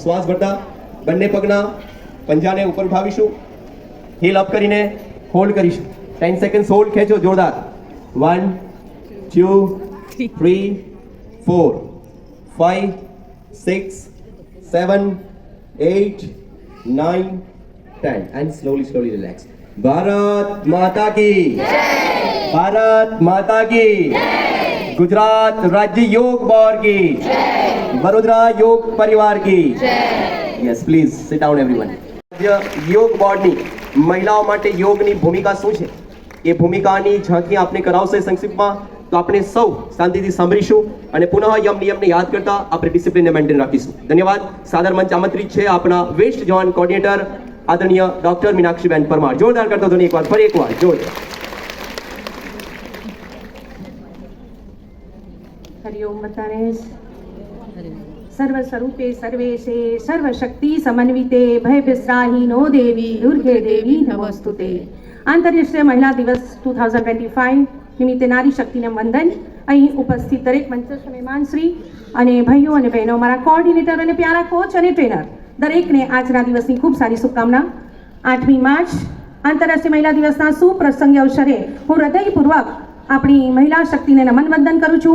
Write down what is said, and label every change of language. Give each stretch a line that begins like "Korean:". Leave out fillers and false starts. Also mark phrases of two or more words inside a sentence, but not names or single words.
Gujarati: શ્વાસ ભરતા બંને પગના પંજાને ઉપર ઉઠાવીશું, હીલ અપ કરીને હોલ્ડ કરીશું. 10 સેકન્ડ હોલ્ડ, ખેંચો જોરદાર. 1 2 3 4 5 6 7 8 9 10
English: and slowly relax.
Hindi: भारत माता की जय, भारत माता की जय, गुजरात राज्य योग बोर्ड की जय, वडोदरा योग परिवार की जय.
English: yes please sit down everyone.
Gujarati: योग બોર્ડની મહિલાઓ માટે યોગની ભૂમિકા શું છે એ ભૂમિકાની ઝાંખી આપણે કરાવશે સંક્ષિપ્તમાં. તો આપણે સૌ શાંતિથી સાંભળીશું અને પુનઃ યમ નિયમને યાદ કરતા આપણે ડિસિપ્લિનને મેન્ટેન રાખીશું. ધન્યવાદ. સાદર મંચ આમંત્રિત છે આપણા વેસ્ટ ઝોન કોર્ડિનેટર આદરણીય ડોક્ટર મીનાક્ષીબેન પરમાર. જોરદાર કરતા ધોની એકવાર, ફરી એકવાર જોર.
Hindi: हरिओम बतानेश.
Sanskrit: सर्वस्वरूपे सर्वेशे सर्वशक्ति समन्विते भय विस्राहीनो देवी दुर्गे देवी नमोस्तुते.
Gujarati: આંતરરાષ્ટ્રીય મહિલા દિવસ 2025 નિમિત્તે નારી શક્તિને વંદન. અહીં ઉપસ્થિત દરેક મંચસ્થ મહેમાનશ્રી અને ભાઈઓ અને બહેનો, મારા કોઓર્ડિનેટર અને પ્યારા કોચ અને ટ્રેનર, દરેકને આજના દિવસની ખૂબ સારી શુભકામના. 8મી માર્ચ આંતરરાષ્ટ્રીય મહિલા દિવસના સુપ્રસંગ અવસરે હું હૃદયપૂર્વક આપણી મહિલા શક્તિને નમન વંદન કરું છું.